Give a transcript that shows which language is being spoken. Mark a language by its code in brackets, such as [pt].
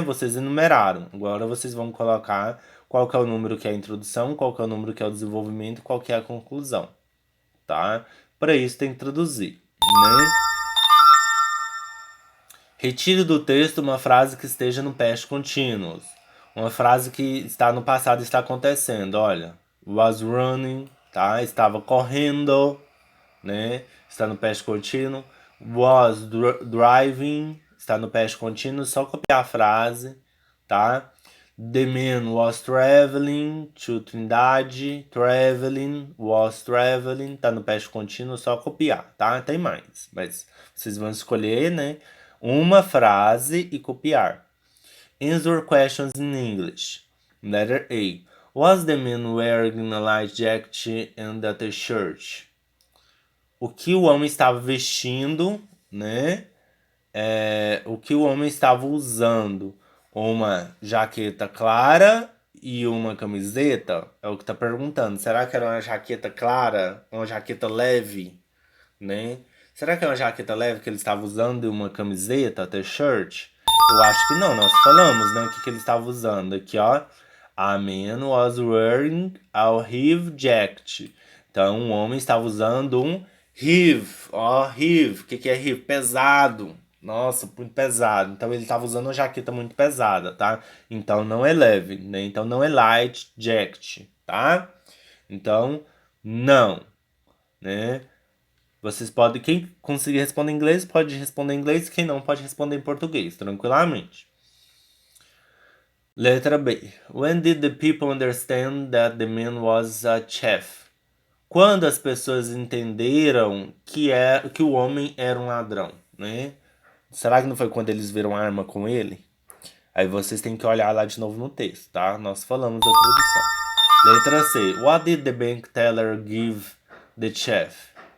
[pt] Vocês enumeraram. Agora vocês vão colocar qual que é o número que é a introdução, qual que é o número que é o desenvolvimento, qual que é a conclusão, tá? Para isso tem que traduzir, né? Retire do texto uma frase que esteja no past continuous. Uma frase que está no passado e está acontecendo. Olha, was running, tá? Estava correndo, né? Está no past continuous. Was driving, está no past continuous. Só copiar a frase, tá? [en] The man was traveling to Trindade. [pt] Traveling, was traveling. Tá no past contínuo, só copiar, tá? Tem mais, mas vocês vão escolher, né? uma frase e copiar. [en] Answer questions in English. Letter A. Was the man wearing a light jacket and a t-shirt? [pt] O que o homem estava vestindo, né? O que o homem estava usando? Uma jaqueta clara e uma camiseta? É o que tá perguntando. Será que era uma jaqueta clara? Uma jaqueta leve, né? Será que é uma jaqueta leve que ele estava usando e uma camiseta, t-shirt? Eu acho que não, nós falamos, né? O que ele estava usando aqui, ó. [en] A man was wearing a heavy jacket. [pt] Então, um homem estava usando um heavy. Ó, heavy. O que é heavy? Pesado. Nossa, muito pesado. Então, ele estava usando uma jaqueta muito pesada, tá? Então, não é leve, né? Então, não é light jacket, tá? Então, não, né? Vocês podem, quem conseguir responder em inglês, pode responder em inglês, quem não pode responder em português, tranquilamente. Letra B. [en] When did the people understand that the man was a chef? [pt] Quando as pessoas entenderam que o homem era um ladrão, né? Será que não foi quando eles viram a arma com ele? Aí vocês têm que olhar lá de novo no texto, tá? Nós falamos da tradução. Letra C. [en] What did the bank teller give the chef?